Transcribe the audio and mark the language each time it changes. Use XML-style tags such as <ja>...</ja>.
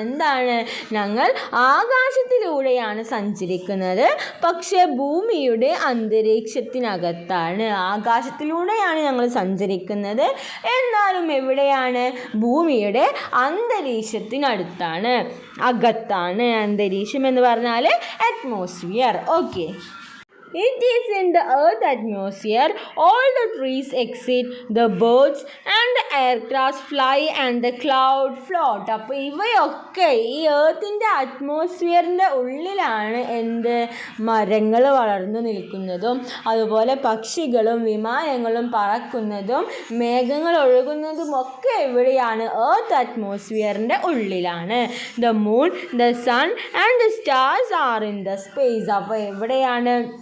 <ml>എന്താണ് ഞങ്ങൾ ആകാശത്തിലൂടെയാണ് സഞ്ചരിക്കുന്നത്, പക്ഷേ ഭൂമിയുടെ അന്തരീക്ഷത്തിനകത്താണ്. ആകാശത്തിലൂടെയാണ് ഞങ്ങൾ സഞ്ചരിക്കുന്നത്, എന്നാലും എവിടെയാണ്? ഭൂമിയുടെ അന്തരീക്ഷത്തിനടുത്താണ്, അകത്താണ്. അന്തരീക്ഷം എന്ന് പറഞ്ഞാൽ atmosphere.</ml> <en>Okay, it is in the earth atmosphere all the trees exist, the birds and the aircraft fly and the cloud float.</en> <ml>അപ്പോൾ ഇവയൊക്കെ ഈ എർത്തിൻ്റെ അറ്റ്മോസ്ഫിയറിൻ്റെ ഉള്ളിലാണ് എന്ത് മരങ്ങൾ വളർന്നു നിൽക്കുന്നതും, അതുപോലെ പക്ഷികളും വിമാനങ്ങളും പറക്കുന്നതും മേഘങ്ങൾ ഒഴുകുന്നതും ഒക്കെ എവിടെയാണ്? എർത്ത് അറ്റ്മോസ്ഫിയറിൻ്റെ ഉള്ളിലാണ്.</ml> <en>The moon, the sun and the stars are in the space.</en> <ml>അപ്പോൾ എവിടെയാണ്?</ml>